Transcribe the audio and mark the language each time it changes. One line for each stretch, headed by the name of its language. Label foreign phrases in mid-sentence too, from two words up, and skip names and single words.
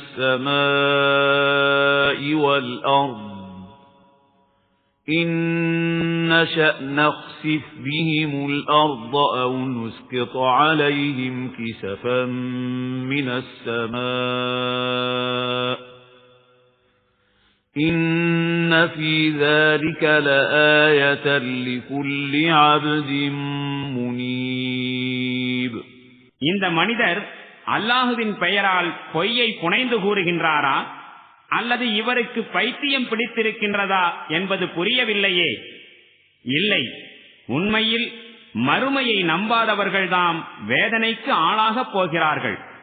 Arabic: السماء والأرض إن نشأ نخسف بهم الأرض أو نسقط عليهم كسفا من السماء إن في ذلك لآية لكل عبد منيب.
Tamil: இந்த மனிதர் அல்லாஹுவின் பெயரால் பொய்யை புனைந்து கூறுகின்றாரா அல்லது இவருக்கு பைத்தியம் பிடித்திருக்கின்றதா என்பது புரியவில்லையே. இல்லை, உண்மையில் மறுமையை நம்பாதவர்கள்தாம் வேதனைக்கு ஆளாகப் போகிறார்கள்.